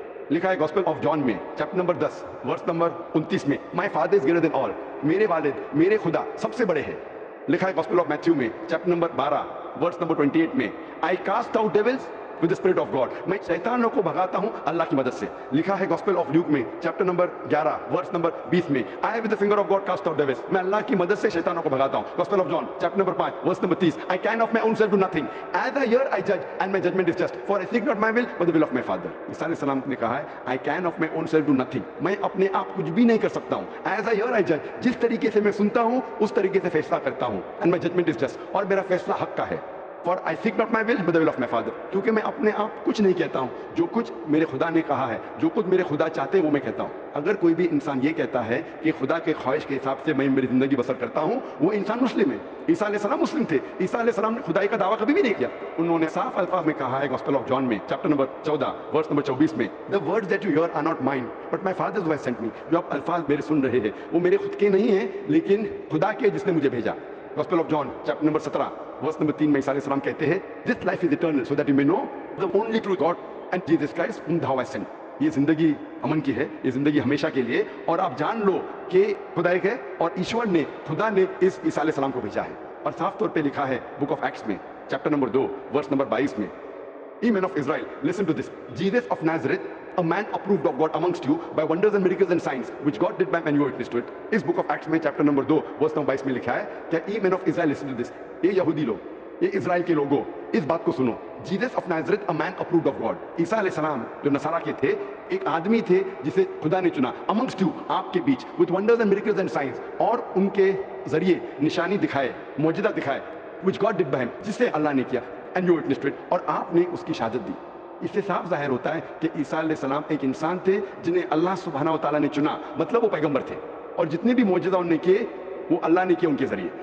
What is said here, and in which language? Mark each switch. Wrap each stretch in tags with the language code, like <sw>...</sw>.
<ur>لکھا ہے gospel of John میں چیپٹر نمبر 10 ورس نمبر 29 میں,</ur> <en>my father is greater than all,</en> <ur>میرے والد, میرے خدا سب سے بڑے ہیں. لکھا ہے گاسپل آف میتھیو میں چیپٹر نمبر 12 ورس نمبر 28 میں,</ur> <en>I cast out devils with the spirit of God,</en> <ur>میں شیطانوں کو بھگاتا ہوں اللہ کی مدد سے. لکھا ہے گاسپل آف لیوک میں چیپٹر نمبر 11 ورس نمبر 20 میں,</ur> <en>I with the finger of God cast out devils,</en> <ur>میں اللہ کی مدد سے شیطانوں کو بھگاتا ہوں.</ur> <en>Gospel of John chapter number 5 verse number 30, I can of my own self do nothing, as I hear I judge and my judgment is just, for I seek not my will but the will of my Father.</en> <ur>عیسیٰ علیہ السلام نے کہا ہے</ur> <en>I can of my own self do nothing,</en> <ur>میں اپنے آپ کچھ بھی نہیں کر سکتا ہوں.</ur> <en>As I hear I judge,</en> <ur>جس طریقے سے میں سنتا ہوں اس طریقے سے فیصلہ کرتا ہوں,</ur> <en>and my judgment is just,</en> <ur>اور میرا فیصلہ حق کا ہے.</ur> <en>For I seek not my will but the will of my Father,</en> <ur>کیونکہ میں اپنے آپ کچھ نہیں کہتا ہوں, جو کچھ میرے خدا نے کہا ہے, جو کچھ میرے خدا چاہتے ہیں وہ میں کہتا ہوں. اگر کوئی بھی انسان یہ کہتا ہے کہ خدا کے خواہش کے حساب سے میں میری زندگی بسر کرتا ہوں, وہ انسان مسلم ہے. عیسیٰ علیہ السلام مسلم تھے, عیسیٰ علیہ السلام نے خدائی کا دعویٰ کبھی بھی نہیں کیا. انہوں نے صاف الفاظ میں کہا ہے گاسپل آف جان میں چیپٹر نمبر 14 ورس نمبر 24 میں,</ur> <en>the words that you hear are not mine but my Father who has sent me,</en> <ur>جو آپ الفاظ میرے سن رہے ہیں وہ میرے خود کے نہیں ہیں لیکن خدا کے جس نے مجھے بھیجا.</ur> <en>gospel of John chapter number 17 verse number 3</en> <ur>میں عیسیٰ علیہ السلام کہتے ہیں,</ur> <en>this life is eternal so that you may know the only true God and Jesus Christ whom thou hast sent.</en> <ur>یہ زندگی امن کی ہے, یہ زندگی ہمیشہ کے لیے, اور آپ جان لو کہ خدا ایک ہے اور ایشور نے, خدا نے اس عیسیٰ علیہ السلام کو بھیجا ہے. اور صاف طور پہ لکھا ہے بک آف ایکٹس میں چیپٹر نمبر 2 ورس نمبر 22 میں,</ur> <en>Ye men of Israel, listen to this. Jesus of Nazareth, a man approved of God amongst you by wonders and miracles and signs, which God did by men you were witness to it.</en> <ur>اس book of Acts میں chapter number 2 verse number 22 میں لکھا ہے کہ</ur> <en>Ye men of Israel, listen to this.</en> <ur>یہ یہودی لوگ, یہ اسرائیل کے لوگوں, اس بات کو سنو.</ur> <en>Jesus of Nazareth, a man approved of God.</en> <ur>عیسیٰ علیہ السلام جو نصارہ کے تھے, ایک آدمی تھے جسے خدا نے چنا,</ur> <en>amongst you,</en> <ur>آپ کے بیچ,</ur> <en>with wonders and miracles and signs,</en> <ur>اور ان کے ذریعے نشانی دکھائے, معجزہ دکھائے,</ur> <en>which God did by him,</en> <ur>جس سے اللہ نے کیا,</ur> <en>and you witnessed to it,</en> <ur>اور آپ نے اس کی شہادت دی. اس سے صاف ظاہر ہوتا ہے کہ عیسیٰ علیہ السلام ایک انسان تھے جنہیں اللہ سبحانہ و تعالیٰ نے چنا, مطلب وہ پیغمبر تھے, اور جتنے بھی معجزہ انہوں نے کیے وہ اللہ نے کیے ان کے ذریعے.</ur>